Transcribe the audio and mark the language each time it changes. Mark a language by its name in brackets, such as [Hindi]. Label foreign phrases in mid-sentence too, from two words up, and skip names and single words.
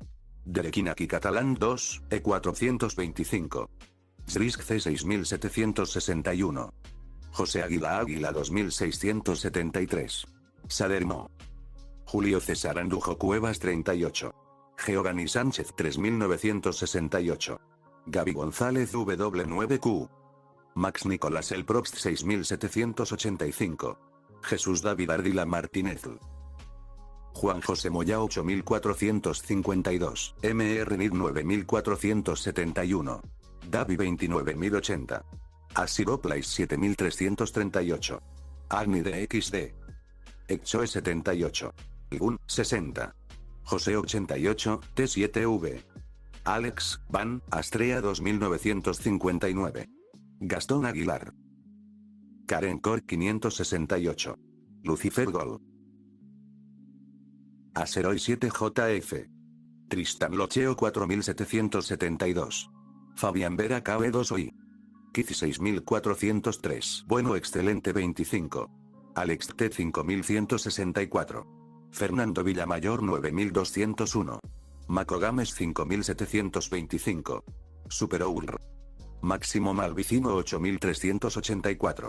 [Spanish] Derekinaki Catalán 2, E425. Zrisk C 6761. José Águila 2673. Sadermo. Julio César Andujo Cuevas 38. Geogani Sánchez 3968. Gaby González W9Q. Max Nicolás El Probst 6785. Jesús David Ardila Martínez. Juan José Moya 8452. MR NID 9471. Davi 29080. Asiroplais 7338. Agni DXD. Exoe 78. Gun 60. José 88, T7V. Alex, Van, Astrea 2959. Gastón Aguilar. Karen Cor 568. Lucifer Gol. Aseroy 7JF. Tristan Locheo 4772. Fabián Vera KB2OI. Kiz 6403. Bueno excelente 25. Alex T 5164. Fernando Villamayor 9201. Maco Gámez 5725. Superour. Máximo Malvicino 8384.